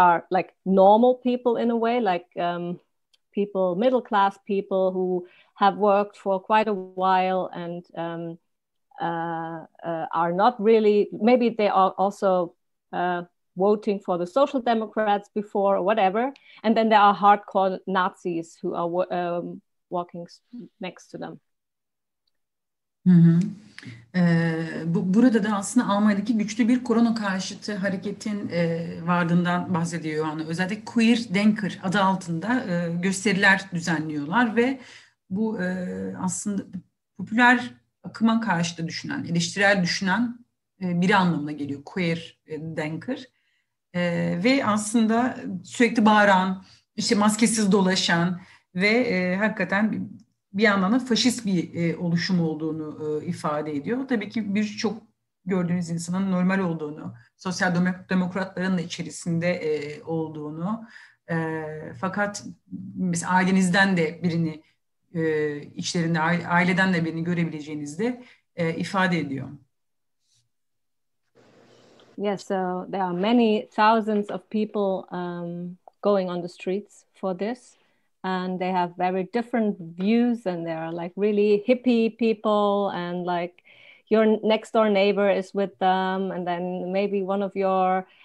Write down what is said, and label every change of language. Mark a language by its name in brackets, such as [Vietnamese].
[English] like normal people in a way, like people, middle class people who have worked for quite a while and are not really, maybe they are also voting for the Social Democrats before or whatever, and then there are hardcore Nazis who are walking next to them. Hı hı. [Turkish] Burada da aslında Almanya'daki güçlü bir korona karşıtı hareketin varlığından bahsediyor Johanna. Özellikle Queer Denker adı altında gösteriler düzenliyorlar ve bu aslında popüler akıma karşı da düşünen, eleştirel düşünen biri anlamına geliyor Queer Denker. Ve aslında sürekli bağıran, işte maskesiz dolaşan ve hakikaten bir yandan da faşist bir oluşum olduğunu ifade ediyor. Tabii ki birçok gördüğünüz insanın normal olduğunu, sosyal demokratların da içerisinde olduğunu, fakat mesela ailenizden de birini içlerinde, aileden de birini görebileceğinizi de ifade ediyor. [English] Yes, so there are many thousands of people going on the streets for this. And they have very different views, and they're like really hippie people, and like your next door neighbor is with them, and then maybe one of your